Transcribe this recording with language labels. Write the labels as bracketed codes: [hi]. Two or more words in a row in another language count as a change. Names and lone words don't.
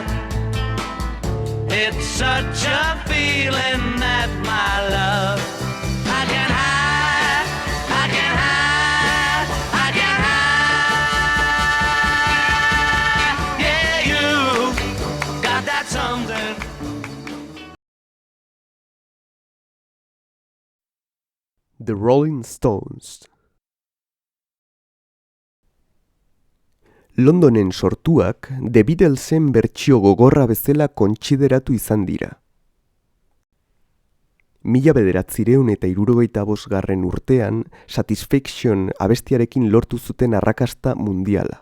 [en] It's such a feeling that my love I can hide, I can hide, I can hide. Yeah, you got that something. The Rolling Stones. [eu] Londonen sortuak The Beatlesen bertsio gogorra bezala kontsideratu izan dira. 1965 urtean Satisfaction abestiarekin lortu zuten arrakasta mundiala.